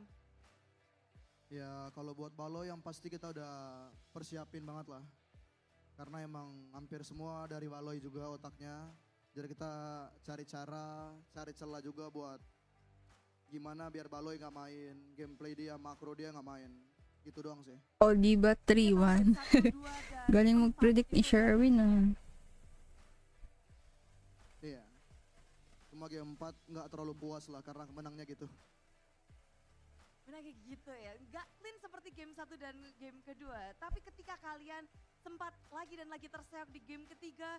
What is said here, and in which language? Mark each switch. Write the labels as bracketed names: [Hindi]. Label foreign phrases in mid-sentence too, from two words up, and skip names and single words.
[Indonesian] Ya kalau buat Baloy yang pasti kita udah persiapin banget lah. Karena emang hampir semua dari Baloy juga otaknya. Jadi kita cari celah juga buat gimana biar Baloy gak main, gameplay dia, makro dia gak main. Gitu doang sih. [Filipino] Odiba 3-1. Galing mag-predict ni Sherwin ah. [Indonesian] Iya. Cuma game 4 gak terlalu puas lah karena menangnya gitu. Benar kayak gitu ya, nggak clean seperti game 1 dan game kedua. Tapi ketika kalian sempat lagi dan lagi terseok di game ketiga.